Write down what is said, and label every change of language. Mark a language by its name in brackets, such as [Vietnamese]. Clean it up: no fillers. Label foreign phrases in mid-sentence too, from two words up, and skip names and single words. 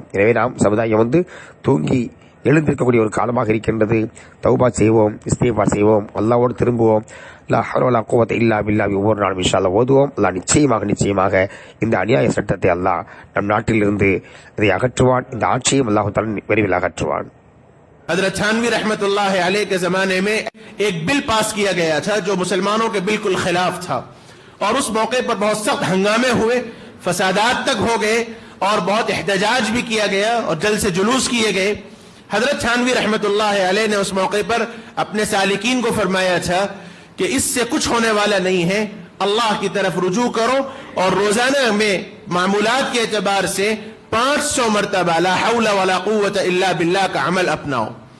[Tamil] எனவே நாம் சமுதாயம் தூங்கி எழுந்திருக்கக்கூடிய ஒரு காலமாக இருக்கின்றது. தௌபா செய்வோம், இஸ்திக்ஃபார் செய்வோம், அல்லாஹ்வோடு திரும்புவோம். [Arabic] لا حول ولا قوة إلا بالله [Tamil] ஒவ்வொரு நாளும் [Arabic] إن شاء الله [Tamil] ஓதுவோம். அல்லாஹ் நிச்சயமாக இந்த அநியாய சட்டத்தை அல்லாஹ் நம் நாட்டிலிருந்து இதை அகற்றுவான். இந்த ஆட்சியும் [Arabic] الله تعالى [Tamil] விரைவில் அகற்றுவான். [Urdu] حضرت تھانوی رحمۃ اللہ علیہ کے زمانے میں ایک بل پاس کیا گیا تھا جو مسلمانوں کے بالکل خلاف تھا، اور اس موقع پر بہت سخت ہنگامے ہوئے، فسادات تک ہو گئے اور بہت احتجاج بھی کیا گیا اور جلد سے جلوس کیے گئے. حضرت تھانوی رحمۃ اللہ علیہ نے اس موقع پر اپنے سالکین کو فرمایا تھا کہ اس سے کچھ ہونے والا نہیں ہے، اللہ کی طرف رجوع کرو اور روزانہ میں معمولات کے اعتبار سے 500 مرتبہ [Arabic] لا حول ولا قوة إلا بالله [Urdu] کا عمل اپناؤ.